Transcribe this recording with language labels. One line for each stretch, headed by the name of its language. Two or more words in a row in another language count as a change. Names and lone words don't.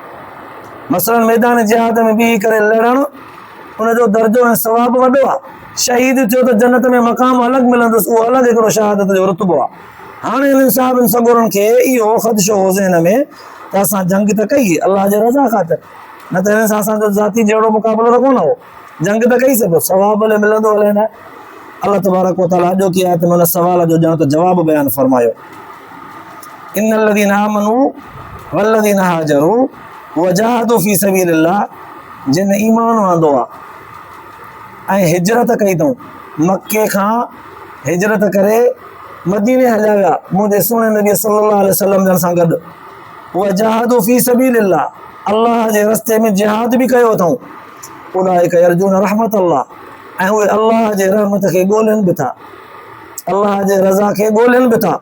Sindhi: मसलन मैदान जिहाद में बीही करे लड़णु, उनजो दर्जो ऐं सवाबु वॾो आहे, शहीद थियो त जन्नत में मक़ाम अलॻि मिलंदुसि, उहो अलॻि हिकिड़ो शहादत जो रुतबो आहे। हाणे हिननि साहिबनि सगुरनि खे इहो ख़दशो हो ज़हन में त असां जंग त कई अलाह जे रज़ा ख़ातिर, न त हिन सां असांजो ज़ाती जहिड़ो मुक़ाबिलो त कोन हो, जंग त कई सघो, सवाबु अलाए मिलंदो अलाए न। अल्लाह तबारक व तआला अॼोकी आयत में उन सवाल जो ॼण त जवाबु बयानु फरमायो,
Arabic: إن الذين آمنوا والذين هاجروا وجاهدوا في سبيل الله,
Sindhi: जिन ईमान आंदो आहे ऐं हिजरत कई अथऊं, मके खां हिजरत करे मदीने हलिया विया मुंहिंजे सुहिणे नबी
Arabic: صلى الله عليه وسلم
Sindhi: जन सां गॾु,
Arabic: وجاهدوا في سبيل الله,
Sindhi: अल्लाह जे रस्ते में जिहाद बि कयो अथऊं,
Arabic: أولئك يرجون رحمة الله,
Sindhi: ऐं उहे अल्लाह जे रहमत खे ॻोल्हनि बि था, अल्लाह जे रज़ा खे ॻोल्हनि बि था।